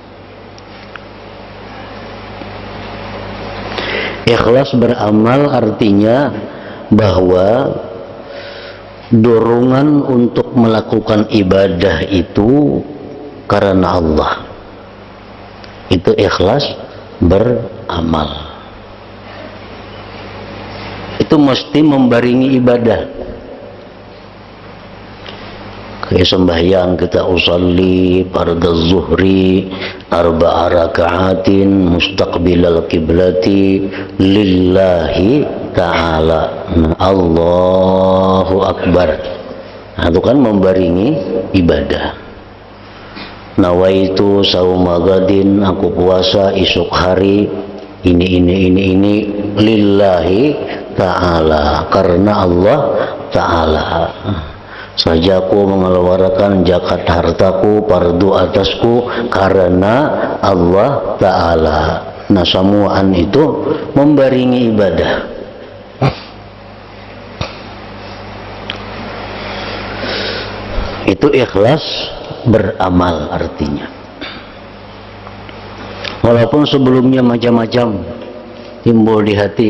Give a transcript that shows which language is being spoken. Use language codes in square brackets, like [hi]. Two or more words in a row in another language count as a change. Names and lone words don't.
[id] Ikhlas beramal artinya bahwa dorongan untuk melakukan ibadah itu karena Allah. Itu ikhlas beramal. Itu mesti membaringi ibadah. Kayak sembahyang kita [ar] أصلي فرض الظهر أربع ركعات مستقبل القبلة لله تعالى. الله أكبر. [id] Nah, itu kan membaringi ibadah. [ar] نويت صوم غد, [id] aku puasa esok hari ini [ar] لله تعالى, [id] karena [ar] الله تعالى [id] saja aku mengeluarkan zakat hartaku fardu atasku karena [ar] الله تعالى. [id] Nah, semuaan itu membaringi ibadah. Itu ikhlas beramal artinya. Walaupun sebelumnya macam-macam timbul di hati.